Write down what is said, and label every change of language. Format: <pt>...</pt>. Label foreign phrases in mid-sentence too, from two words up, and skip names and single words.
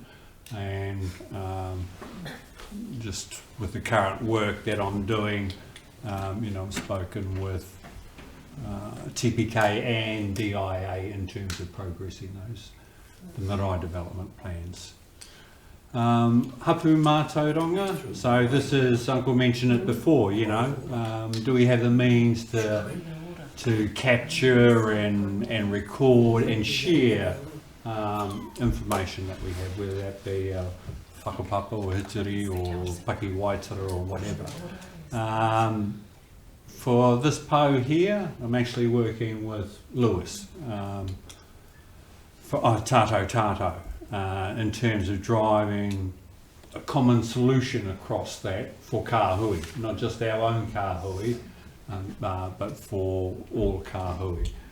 <en>And just with the current work that I'm doing, you know, I've spoken with TPK and DIA in terms of progressing the Marae development plans.</en> <mi>Hapu mātauranga,</mi> <en>so this is, Uncle mentioned it before, you know, do we have the means to capture and record and share information that we have, whether that be whakapapa or hitiri or paki waitara or whatever. For this po here, I'm actually working with Lewis for Tātou, in terms of driving a common solution across that for Kāhui, not just our own Kāhui, but for all Kāhui.</en>